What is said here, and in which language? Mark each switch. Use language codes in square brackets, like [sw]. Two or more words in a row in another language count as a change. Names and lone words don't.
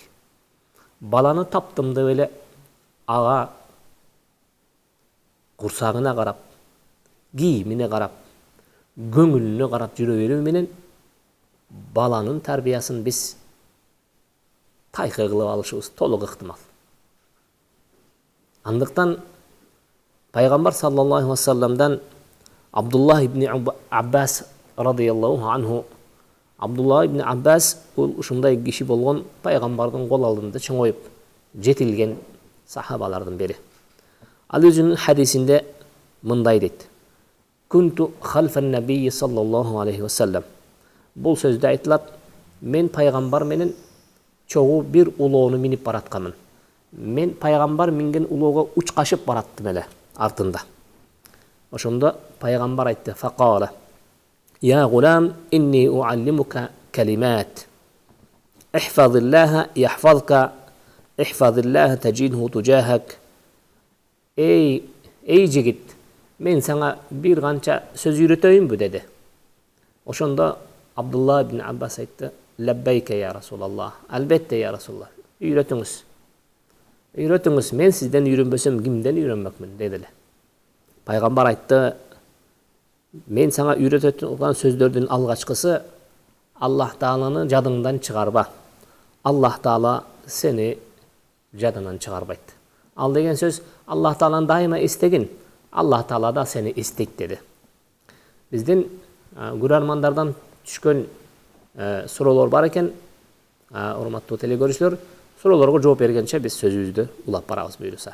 [ky] Баланы таптымдып эле ага курсагына карап, кийимине карап, көңүлүнө карап жүрө берүү менен баланын тарбиясын биз тайкы кылып алышыбыз толук ыктымал. Андыктан пайгамбар [ar] صلى الله عليه وسلم [ky] Абдуллах ибн Аббас [ar] رضي الله عنه, [ky] Абдуллах ибн Аббас бул ушундай киши болгон, пайгамбардын кол алдында чоңоюп жетилген сахабалардын бири. Ал өзүнүн хадисинде мындай дейт: [ar] "كنت خلف النبي صلى الله عليه وسلم." [ky] Бул сөздө айтылат: мен пайгамбар менен чогуу бир улоону минип баратканмын. Мен пайгамбар минген улоого учкашып бараттым эле артында. Ошондо пайгамбар айтты: [ar] "فقال يا غلام إني أعلمك كلمات. احفظ الله يحفظك احفظ الله تجده تجاهك." [ky] Эй жигит, мен сага бир канча сөз үйрөтөйүнбү деди. Ошондо Абдулла ибн Аббас айтты: [ar] "لبيك يا رسول الله." [ky] Албетте [ar] يا رسول الله, [ky] үйрөтүңүз. Үйрөтүңүз, мен сизден үйрөнбөсөм кимден үйрөнмөкмүн деди. Пайгамбар айтты: "Мен сага үйрөтө турган сөздөрдүн алгачкысы Аллах Тааланы жадыңдан чыгарба. Аллах Таала сени жадынан чыгарбайт. Ал деген сөз Аллах Тааланы дайыма эстегин, Аллах Таала да сени эстейт" деди. Биздин көрөрмандардан түшкөн суроолор бар экен. Урматтуу телекөрүүчүлөр, суроолорго жооп бергенче биз сөзүбүздү улап барабыз буюрса.